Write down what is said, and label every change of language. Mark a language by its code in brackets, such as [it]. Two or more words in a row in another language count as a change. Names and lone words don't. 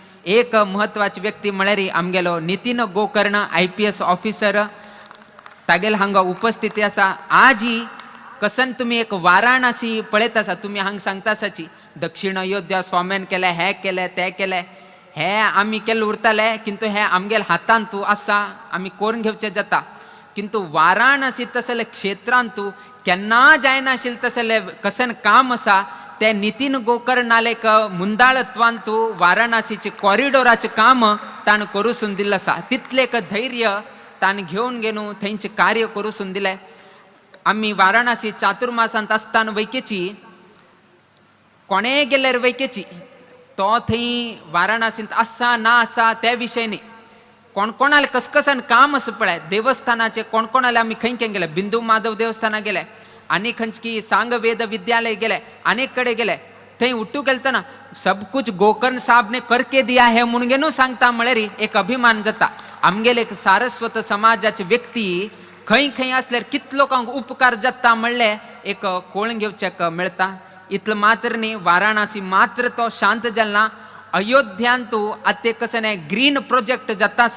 [kok] एक महत्वाची व्यक्ती म्हळ्यार आमगेलो नितीन गोकर्ण [en] IPS officer [kok] तागेल हांगा उपस्थिती आसा. आजी कसन तुम्ही एक वाराणसी पळयत आसा, तुम्ही हांगा सांगता आसाची दक्षिण अयोध्या स्वाम्यान केले, हे केले ते केले, हे आमी केले उरताले, किंतु हे आमगेल हातान तू आसा, आमी करून घेवचे जाता. किंतु वाराणसी तसले क्षेत्रांत तू केन्ना जायनाशिल्ले तसले कसन काम आसा ते नितीन गोकर्णाले एक मुंदाळत्वान तू वाराणसीचे कॉरिडोराचे काम ताण करूसून दिल्लें आसा. तितले एक धैर्य ताण घेवन गेनू थंयचे कार्य करूसून दिले. आमी वाराणसी चातुर्मासांत आसतना वैकेची कोणे गेल्यार वैकेची तो थंय वाराणसींत आसा ना आसा त्या विशय न्ही, कोण कोणाले कसकसान काम आसा पळय देवस्थानाचे, कोण कोणाले आमी खंय खंय गेले, बिंदू माधव देवस्थाना गेले, आनी खंयची सांग वेद विद्यालय गेले, अनेक कडे गेले. थंय उट्टू गेलतना [hi] सब कुछ गोकर्ण साहब ने करके दिया है [kok] म्हणून गेनू सांगता म्हळ्यार एक अभिमान जाता. आमगेले एक सारस्वत समाजाचे व्यक्ती खंय खंय असल्यार कितलो लोकांक उपकार जाता म्हणले एक कळून घेवचेक मेळटा. इतलं मात्र न्ही, वाराणसी मात्र तो शांत जालना, अयोध्यांतू आते कसं [en] green project [kok] जाता आसा.